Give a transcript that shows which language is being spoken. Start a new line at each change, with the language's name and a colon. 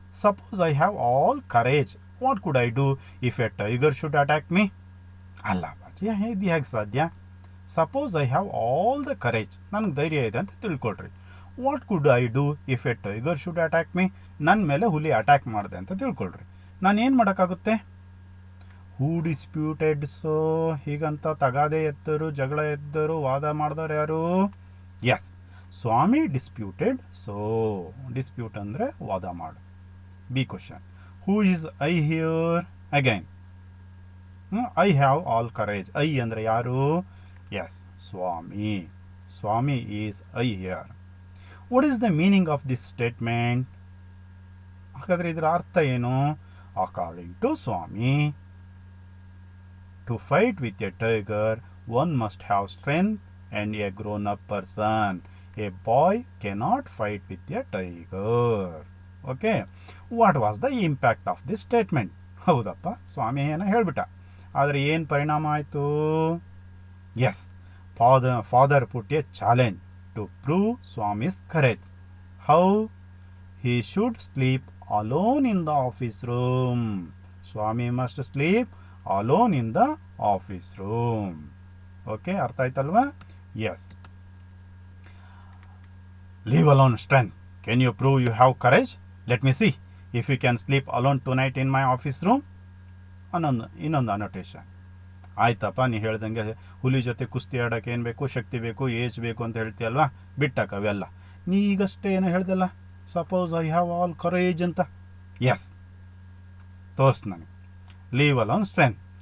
English: Suppose I have all courage. What could I do if a tiger should attack me?
Kannada: ಅಲ್ಲ ಬಾಜಿ, ಇದು ಹೇಗೆ ಸಾಧ್ಯ?
English: suppose I have all the courage,
Kannada: ನನಗೆ ಧೈರ್ಯ ಇದೆ ಅಂತ ತಿಳ್ಕೊಳ್ರಿ.
English: What could I do if a tiger should attack me?
Kannada: ನನ್ನ ಮೇಲೆ ಹುಲಿ ಅಟ್ಯಾಕ್ ಮಾಡಿದೆ ಅಂತ ತಿಳ್ಕೊಳ್ರಿ. ನಾನು ಏನು ಮಾಡೋಕ್ಕಾಗುತ್ತೆ?
English: Who disputed so?
Kannada: ಹೀಗಂತ ತಗಾದೆ ಎತ್ತರು, ಜಗಳ ಎದ್ದರು, ವಾದ ಮಾಡಿದವರು ಯಾರು?
English: Yes, Swami disputed so.
Kannada: ಡಿಸ್ಪ್ಯೂಟ್ ಅಂದರೆ ವಾದ ಮಾಡು.
English: B question, who is I here? Again I have all courage.
Kannada: I ಅಂದರೆ ಯಾರು?
English: Yes, Swami. Swami is I here. What is the meaning of this statement?
Kannada: ಹಾಗಾದರೆ ಇದರ ಅರ್ಥ ಏನು?
English: According to Swami, to fight with a tiger one must have strength and a grown up person. A boy cannot fight with a tiger. Okay, what was the impact of this statement?
Kannada: ಹೌದಪ್ಪ, ಸ್ವಾಮಿ ಏನೋ ಹೇಳ್ಬಿಟ್ಟ, ಆದರೆ ಏನು ಪರಿಣಾಮ ಆಯಿತು?
English: Yes, father put a challenge to prove Swami's courage. How? he should sleep alone in the office room. Swami must sleep alone in the office room.
Kannada: Okay, ಅರ್ಥ ಆಯ್ತಲ್ವಾ?
English: Yes. Leave alone strength. Can you prove you have courage? Let me see if you can sleep alone tonight in my office room.
Kannada: ಇನ್ನೊಂದು annotation. ಆಯ್ತಪ್ಪ, ನೀ ಹೇಳ್ದಂಗೆ ಹುಲಿ ಜೊತೆ ಕುಸ್ತಿ ಆಡೋಕೆ ಏನು ಬೇಕು? ಶಕ್ತಿ ಬೇಕು, ಏಜ್ ಬೇಕು ಅಂತ ಹೇಳ್ತೀಯಲ್ವಾ? ಬಿಟ್ಟಾಕ ಅವೆಲ್ಲ. ನೀ ಈಗಷ್ಟೇ ಏನೋ ಹೇಳ್ದಲ್ಲ,
English: suppose I have all courage
Kannada: ಅಂತ.
English: yes,
Kannada: ತೋರ್ಸ್ ನನಗೆ.
English: Leave alone strength.